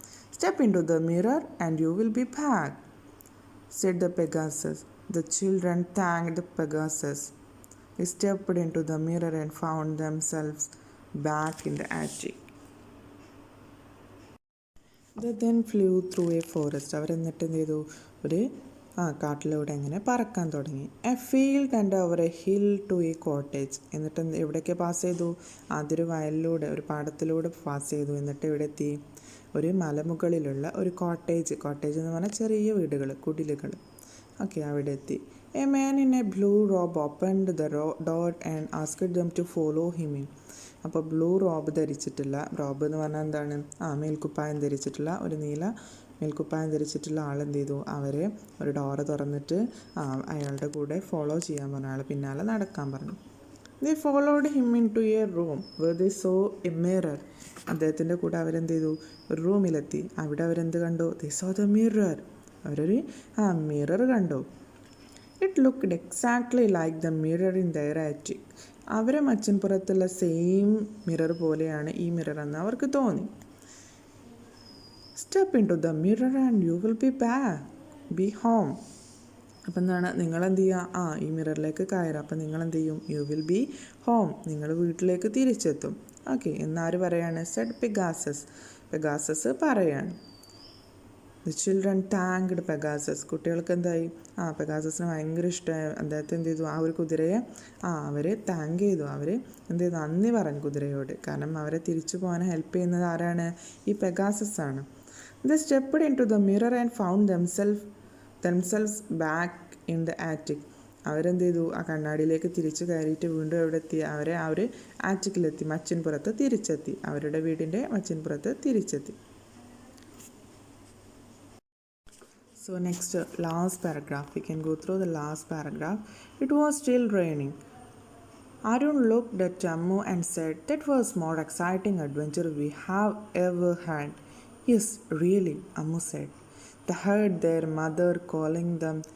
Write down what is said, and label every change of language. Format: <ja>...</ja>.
<en>Step into the mirror and you will be back, said the Pegasus. The children thanked the Pegasus. They stepped into the mirror and found themselves back in the attic. They then flew through a forest.</en> <ml>അവരെന്നിട്ട് എന്ത് ചെയ്തു? ഒരു കാട്ടിലൂടെ ഇങ്ങനെ പറക്കാൻ തുടങ്ങി.</ml> <en>A field and over a hill to a cottage.</en> <ml>എന്നിട്ട് എവിടെയൊക്കെ pass ചെയ്തു? ആദ്യൊരു വയലിലൂടെ, ഒരു പാടത്തിലൂടെ പാസ് ചെയ്തു. എന്നിട്ട് എവിടെ എത്തി? ഒരു മലമുകളിലുള്ള ഒരു കോട്ടേജ് എന്ന് പറഞ്ഞാൽ ചെറിയ വീടുകൾ, കുടിലുകൾ. ഓക്കെ, അവിടെ എത്തി.</ml> <en>A man in a blue robe opened the door and asked them to follow him in.</en> <ml>അപ്പോൾ ബ്ലൂ റോബ് എന്ന് പറഞ്ഞാൽ എന്താണ്? മേൽക്കുപ്പായം ധരിച്ചിട്ടുള്ള, ഒരു നീല മേൽക്കുപ്പായം ധരിച്ചിട്ടുള്ള ആളെന്ത് ചെയ്തു? അവരെ ഒരു ഡോറ് തുറന്നിട്ട് അയാളുടെ കൂടെ ഫോളോ ചെയ്യാൻ പറഞ്ഞു, അയാൾ പിന്നാലെ നടക്കാൻ പറഞ്ഞു.</ml> <en>They followed him into a room where they saw a mirror.</en> <ml>അദ്ദേഹത്തിൻ്റെ കൂടെ അവരെന്ത് ചെയ്തു? ഒരു റൂമിലെത്തി. അവിടെ അവരെന്ത് കണ്ടു?</ml> <en>They saw the mirror.</en> <ml>അവരൊരു മിറർ കണ്ടു.</ml> <en>It looked exactly like the mirror in their attic.</en> <ml>അവരെ മച്ചിൻപുറത്തുള്ള സെയിം മിറർ പോലെയാണ് ഈ മിറർ എന്ന് അവർക്ക് തോന്നി.</ml> <en>Step into the mirror and you will be home.</en> <ml>അപ്പം എന്താണ്? നിങ്ങളെന്ത് ചെയ്യുക? ഈ മിററിലേക്ക് കയറുക. അപ്പം നിങ്ങളെന്ത് ചെയ്യും?</ml> <en>you will be home,</en> <ml>നിങ്ങൾ വീട്ടിലേക്ക് തിരിച്ചെത്തും. ഓക്കെ, എന്നാര് പറയാണ്? സെഡ് പെഗാസസ് പറയാണ്.</ml> <en>The children thanked Pegasus.</en> <ml>കുട്ടികൾക്ക് എന്തായി? പെഗാസസിന് ഭയങ്കര ഇഷ്ടമായി. അദ്ദേഹത്തെ എന്ത് ചെയ്തു? ആ ഒരു കുതിരയെ അവർ താങ്ക് ചെയ്തു. അവർ എന്ത് ചെയ്തു? നന്ദി പറഞ്ഞു കുതിരയോട്. കാരണം അവരെ തിരിച്ചു പോകാൻ ഹെൽപ്പ് ചെയ്യുന്നത് ആരാണ്? ഈ പെഗാസസ് ആണ്.</ml> <en>They stepped into the mirror and found themselves back in the attic.</en> <ml>അവരെന്ത് ചെയ്തു? ആ കണ്ണാടിയിലേക്ക് തിരിച്ചു കയറിയിട്ട് വീണ്ടും എവിടെ എത്തി? അവരെ ആ ഒരു ആറ്റിക്കിലെത്തി, മച്ചിൻപുറത്ത് തിരിച്ചെത്തി. അവരുടെ വീടിൻ്റെ മച്ചിൻപുറത്ത് തിരിച്ചെത്തി.</ml> <en>So next, last paragraph. We can go through the last paragraph. It was still raining. Arun looked at Ammu and said, "That was more exciting adventure we have ever had." "Yes, really," Ammu said. They heard their mother calling them.</en>